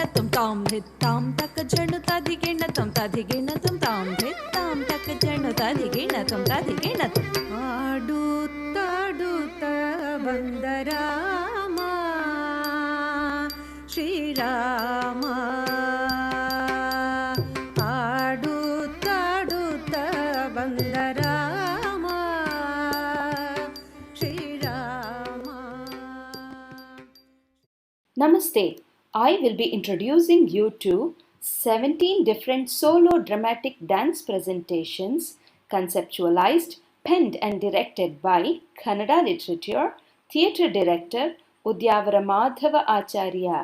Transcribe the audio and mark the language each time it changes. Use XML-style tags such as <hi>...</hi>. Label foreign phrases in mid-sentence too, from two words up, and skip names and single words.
<kn>ತುಂ ತಾಂ ಧಿತ್ತಾಂ ತಕ್ಕ ಝಣು ತಧಿಗಿಣ ತುಂ ತಧಿಗಿಣ ತುಂ ತಾಂ ಧಿತ್ತಾಂ ತಕ್ಕ ಝಣು ತದಿಗಿಣತಂ ತದಿಗಿಣತಂ ಆಡುತ್ತಾಡುತ್ತ ಬಂದ ರಾಮ ಶ್ರೀರಾಮ ಆಡುತ್ತಾಡುತ್ತ ಬಂದ ರಾಮ ಶ್ರೀರಾಮ.</kn> <en>Namaste. I will be introducing you to 17 different solo dramatic dance presentations conceptualized, penned and directed by Kannada literature theatre director Udyavara Madhava Acharya.</en>